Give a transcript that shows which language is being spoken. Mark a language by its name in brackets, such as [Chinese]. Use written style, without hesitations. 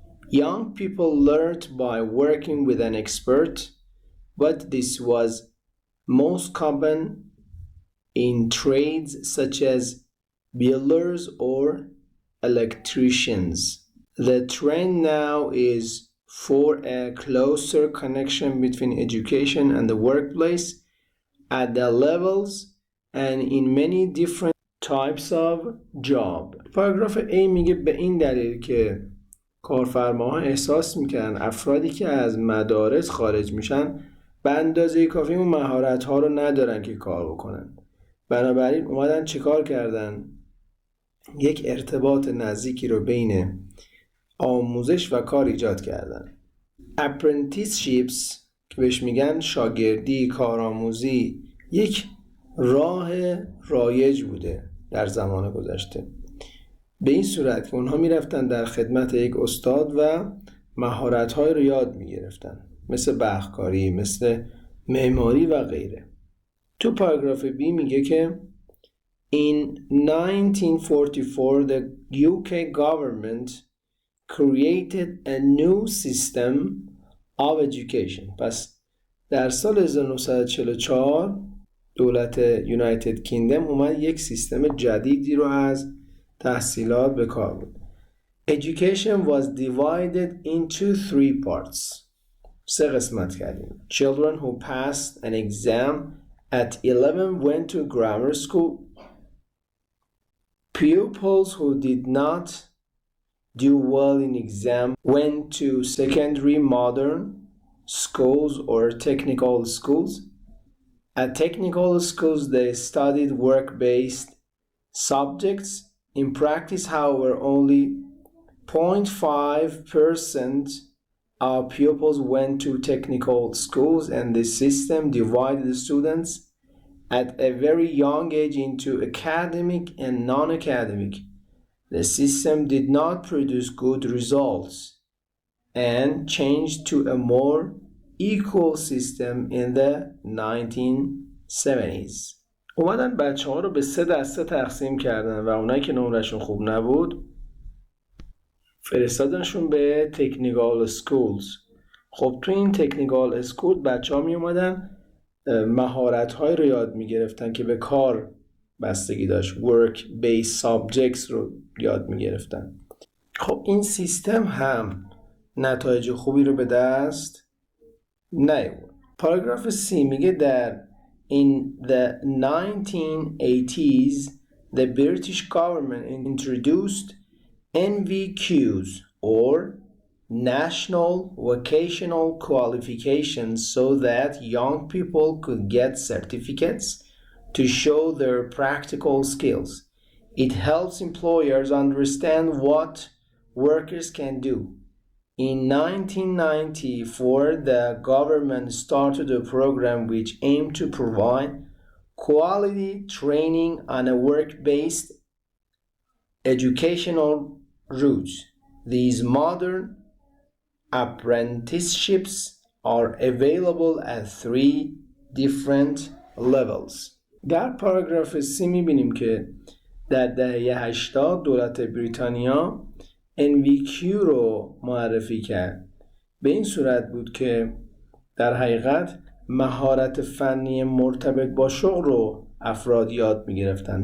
[English] Young people learned by working with an expert, but this was most common in trades such as builders or electricians. The trend now is for a closer connection between education and the workplace at the levels and in many different types of job. [Persian] پاراگراف A میگه به این دلیل که کارفرماها احساس میکنن افرادی که از مدارس خارج میشن به اندازه کافی اون مهارت‌ها رو ندارن که کار بکنن. بنابراین اومدن چیکار کردن؟ یک ارتباط نزدیکی رو بین آموزش و کار ایجاد کردن. apprenticeships که بهش میگن شاگردی، کارآموزی، یک راه رایج بوده در زمان گذشته. به این صورت که اونها میرفتن در خدمت یک استاد و مهارت‌های رو یاد میگرفتن، مثل برقکاری، مثل معماری و غیره. تو پاراگراف B میگه که [English] In 1944 the UK government created a new system of education. [Persian] پس در سال 1944 دولت یونایتد کینگدم اومد یک سیستم جدیدی رو از تحصیلات به کار بود. [English] Education was divided into 3 parts. [Persian] 3 قسمت کردیم. [English] Children who passed an exam at 11 went to grammar school. Pupils who did not do well in exam went to secondary modern schools or technical schools. At technical schools they studied work-based subjects. In practice, however, only 0.5% of pupils went to technical schools, and the system divided the students at a very young age into academic and non-academic. The system did not produce good results and changed to a more equal system in the 1970s. [Persian] اومدن بچه ها رو به 3 دسته تقسیم کردن و اونایی که نمرشون خوب نبود فرستادنشون به تکنیکال سکولز. خب تو این تکنیکال اسکول بچه ها می اومدن مهارت‌های رو یاد می‌گرفتن که به کار بستگی داشت. [English] work based subjects [Persian] رو یاد می‌گرفتن. خب این سیستم هم نتایج خوبی رو به دست نیاورد. پاراگراف سی میگه در [English] In the 1980s, the British government introduced NVQs or National Vocational Qualifications so that young people could get certificates to show their practical skills. It helps employers understand what workers can do. In 1994, the government started a program which aimed to provide quality training on a work-based educational route. These modern apprenticeships are available at 3 different levels. [Persian] در پاراگراف 3 می‌بینیم که در دهه 80 دولت بریتانیا NVQ رو معرفی کرد. به این صورت بود که در حقیقت مهارت فنی مرتبط با شغل رو افراد یاد می‌گرفتن.